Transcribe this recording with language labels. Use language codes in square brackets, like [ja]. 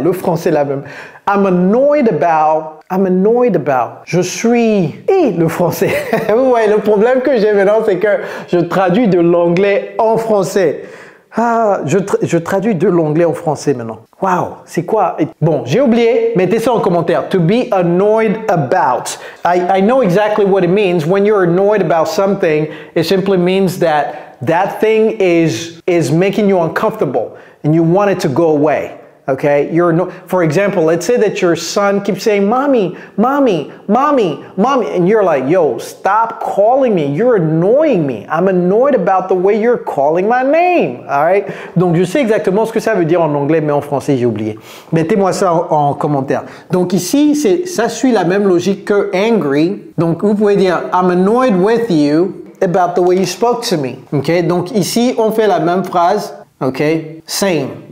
[fr] Le français là même. [en] I'm annoyed about. [fr] Je suis... Et le français. Vous voyez, le problème que j'ai maintenant, c'est que je traduis de l'anglais en français. Je traduis de l'anglais en français maintenant. Wow, c'est quoi? Bon, j'ai oublié. Mettez ça en commentaire. [en] To be annoyed about. I know exactly what it means. When you're annoyed about something, it simply means that that thing is making you uncomfortable and you want it to go away. Okay? For example, let's say that your son keeps saying, mommy, mommy, mommy, mommy, and you're like, yo, stop calling me. You're annoying me. I'm annoyed about the way you're calling my name. All right? [fr] Donc, je sais exactement ce que ça veut dire en anglais, mais en français, j'ai oublié. Mettez-moi ça en commentaire. Donc, ici, ça suit la même logique que angry. Donc, vous pouvez dire, [en] I'm annoyed with you about the way you spoke to me. Okay? [fr] Donc, ici, on fait la même phrase. OK? Same.